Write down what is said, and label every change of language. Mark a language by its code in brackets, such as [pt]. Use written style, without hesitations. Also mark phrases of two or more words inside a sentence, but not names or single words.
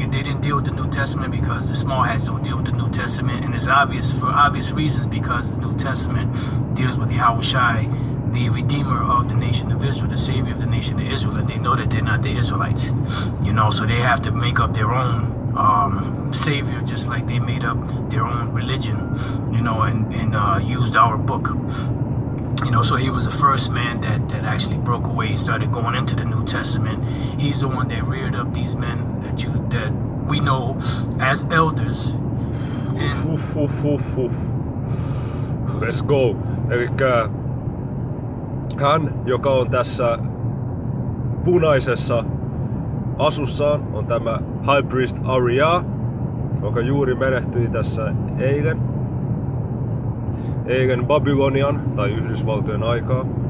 [en] They didn't deal with the New Testament because the small hats don't deal with the New Testament, and it's obvious for obvious reasons, because the New Testament deals with Yahawashi, the Redeemer of the nation of Israel, the Savior of the nation of Israel, and they know that they're not the Israelites, so they have to make up their own Savior, just like they made up their own religion, and used our book. So he was the first man that actually broke away and started going into the New Testament. He's the one that reared up these men that we know as elders. Let's go. [fi] Elikkä hän, joka on tässä punaisessa asussaan, on tämä [en] High Priest [fi] Rawchaa, joka juuri menehtyi tässä eilen Babylonian tai Yhdysvaltojen aikaa.